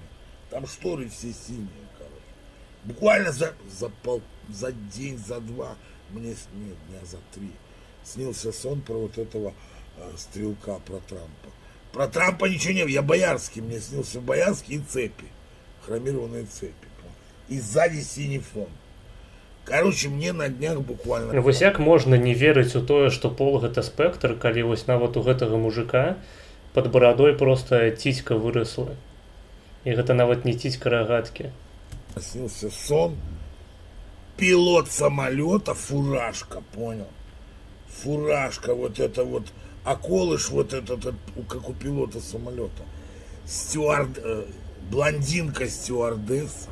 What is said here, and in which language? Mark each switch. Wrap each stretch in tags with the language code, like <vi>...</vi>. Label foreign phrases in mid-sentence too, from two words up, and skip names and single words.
<ru>Там шторы все синие, короче. Буквально за день, за два, мне нет, дня за 3, снился сон про вот этого стрелка, про Трампа. Про Трампа ничего не было, я Боярский, мне снился Боярский и цепи, хромированные цепи. И сзади синий фон. Короче, мне на днях буквально...</ru> <be>Вось як можна не верыць у тое, што пол гэта спектр, калі вось нават у гэтага мужика пад барадой просто цицька выросла. І гэта нават не цицька рогатки.</be> <ru>Снился сон, пилот самолета, фуражка, понял? Фуражка, вот это вот, околыш вот этот, как у пилота самолета. Блондинка стюардесса.</ru>